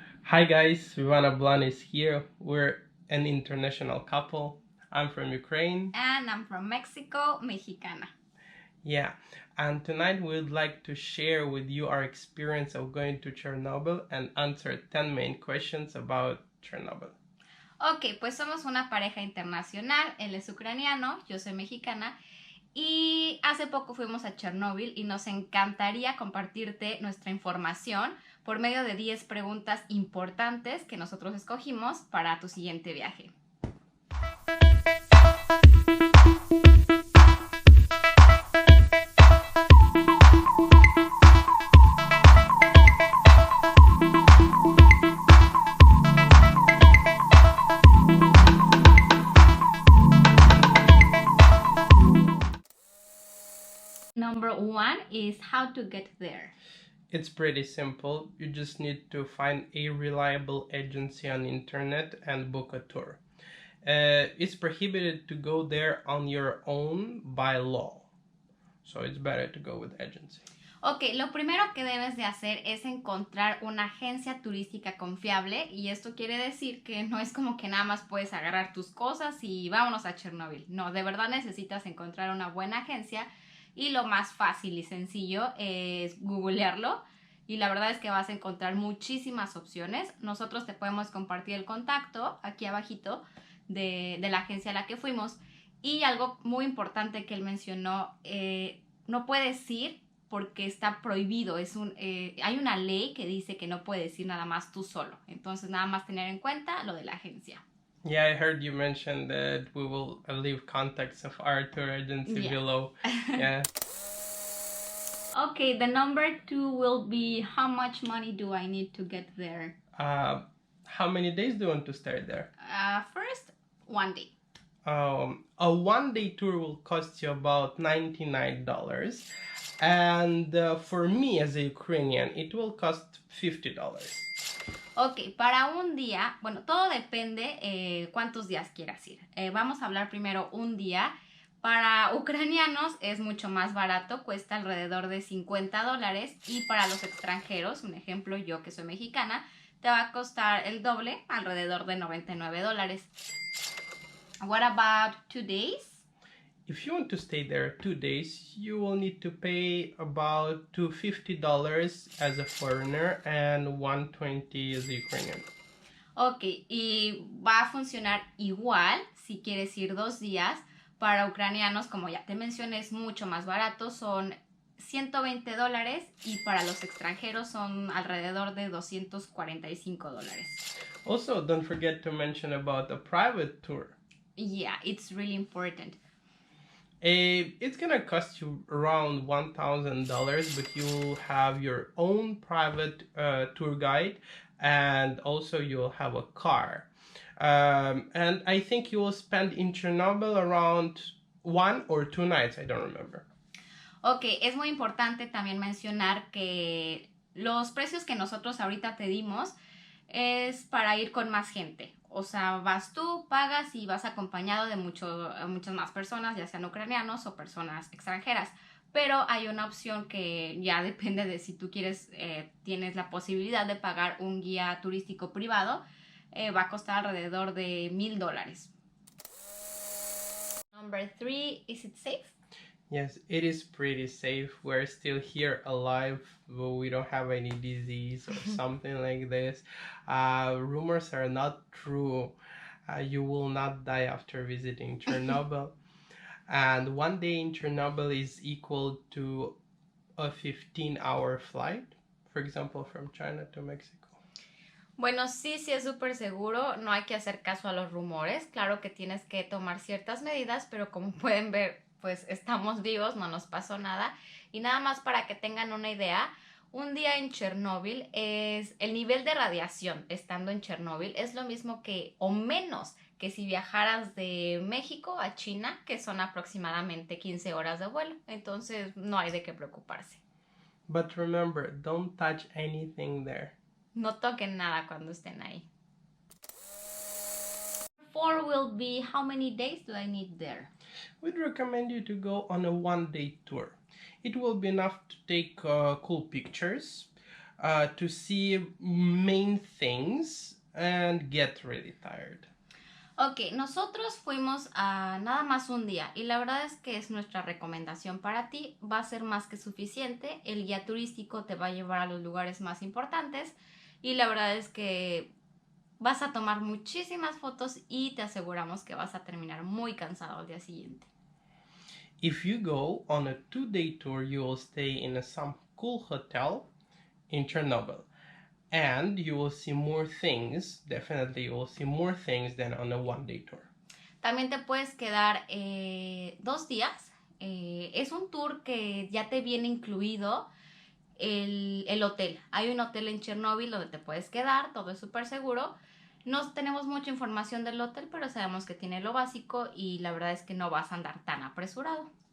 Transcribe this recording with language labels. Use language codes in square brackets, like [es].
[en] Hi guys, Ivana Blan is here. We're an international couple. I'm from Ukraine. And I'm from Mexico, [es] Mexicana. [en] Yeah, and tonight we'd like to share with you our experience of going to Chernobyl and answer 10 main questions about Chernobyl. [es] Ok, pues somos una pareja internacional. Él es ucraniano, yo soy mexicana. Y hace poco fuimos a Chernobyl y nos encantaría compartirte nuestra información por medio de 10 preguntas importantes que nosotros escogimos para tu siguiente viaje. [en] Number 1 is how to get there. It's pretty simple. You just need to find a reliable agency on internet and book a tour. It's prohibited to go there on your own by law. So it's better to go with agency. [es] Ok, lo primero que debes de hacer es encontrar una agencia turística confiable y esto quiere decir que no es como que nada más puedes agarrar tus cosas y vámonos a Chernobyl. No, de verdad necesitas encontrar una buena agencia y lo más fácil y sencillo es googlearlo y la verdad es que vas a encontrar muchísimas opciones. Nosotros te podemos compartir el contacto aquí abajito de la agencia a la que fuimos y algo muy importante que él mencionó, no puedes ir porque está prohibido, hay una ley que dice que no puedes ir nada más tú solo, entonces nada más tener en cuenta lo de la agencia. [en] Yeah, I heard you mention that we will leave contacts of our tour agency below. Yeah. Okay, the number 2 will be how much money do I need to get there? How many days do you want to stay there? First, 1 day. A one-day tour will cost you about $99. And for me as a Ukrainian, it will cost $50. [es] Ok, para un día, bueno, todo depende cuántos días quieras ir. Vamos a hablar primero un día. Para ucranianos es mucho más barato, cuesta alrededor de $50 y para los extranjeros, un ejemplo, yo que soy mexicana, te va a costar el doble, alrededor de $99. [en] What about 2 days? If you want to stay there 2 days, you will need to pay about $250 as a foreigner and $120 as a Ukrainian. [es] Ok, y va a funcionar igual si quieres ir 2 días. Para ucranianos, como ya te mencioné, es mucho más barato, son $120 y para los extranjeros son alrededor de $245. [en] Also, don't forget to mention about a private tour. Yeah, it's really important. It's gonna cost you around $1,000, but you'll have your own private tour guide, and also you'll have a car. And I think you will spend in Chernobyl around 1 or 2 nights, I don't remember. [es] Ok, es muy importante también mencionar que los precios que nosotros ahorita te dimos es para ir con más gente. O sea, vas tú, pagas y vas acompañado de muchas más personas, ya sean ucranianos o personas extranjeras. Pero hay una opción que ya depende de si tú quieres, tienes la posibilidad de pagar un guía turístico privado. Va a costar alrededor de $1,000. [en] Number 3, is it safe? Yes, it is pretty safe. We're still here alive, but we don't have any disease or something like this. Rumors are not true. You will not die after visiting Chernobyl. And 1 day in Chernobyl is equal to a 15-hour flight, for example, from China to Mexico. [es] Bueno, sí es súper seguro, no hay que hacer caso a los rumores, claro que tienes que tomar ciertas medidas, pero como pueden ver, pues estamos vivos, no nos pasó nada. Y nada más para que tengan una idea, un día en Chernobyl es el nivel de radiación estando en Chernobyl es lo mismo que o menos que si viajaras de México a China, que son aproximadamente 15 horas de vuelo, entonces no hay de qué preocuparse. [en] But remember, don't touch anything there. [es] No toquen nada cuando estén ahí. [en] 4 will be how many days do I need there? We'd recommend you to go on a 1-day tour. It will be enough to take cool pictures. to see main things and get really tired. [es] Ok, nosotros fuimos a nada más un día y la verdad es que es nuestra recomendación para ti. Va a ser más que suficiente. El guía turístico te va a llevar a los lugares más importantes y la verdad es que vas a tomar muchísimas fotos y te aseguramos que vas a terminar muy cansado al día siguiente. [en] If you go on a 2-day tour, you will stay in some cool hotel in Chernobyl. And you will see more things, definitely you will see more things than on a 1-day tour. [es] También te puedes quedar 2 días. Es un tour que ya te viene incluido el hotel. Hay un hotel en Chernobyl donde te puedes quedar, todo es súper seguro. No tenemos mucha información del hotel, pero sabemos que tiene lo básico y la verdad es que no vas a andar tan apresurado.